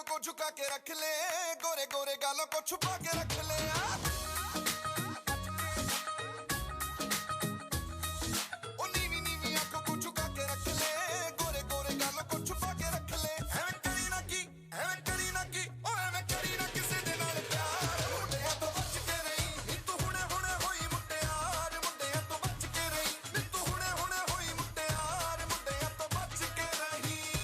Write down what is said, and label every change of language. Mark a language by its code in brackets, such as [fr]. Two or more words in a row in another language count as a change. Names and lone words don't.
[hi] झुका के रख ले, गोरे गोरे गालों को छुपा के रख ले। ओ नीवी नीवी आंखों को झुका के रख ले, गोरे गोरे गालों को छुपा के रख ले। [pa] ਐਵੇਂ ਕਰੀਨਾ ਕੀ, ਓ ਐਵੇਂ ਕਰੀਨਾ ਕਿਸੇ ਦੇ ਨਾਲ ਪਿਆਰ। ਮੁੰਡਿਆ ਤੋ ਬਚ ਕੇ ਰਹੀ, ਨੀ ਤੂ ਹੁਣੇ ਹੁਣੇ ਹੋਈ ਮੁਟਿਆਰ। ਮੁੰਡਿਆ ਤੋ ਬਚ ਕੇ ਰਹੀ, ਨੀ ਤੂ ਹੁਣੇ ਹੁਣੇ ਹੋਈ ਮੁਟਿਆਰ। ਮੁੰਡਿਆ ਤੋ ਬਚ ਕੇ ਰਹੀ।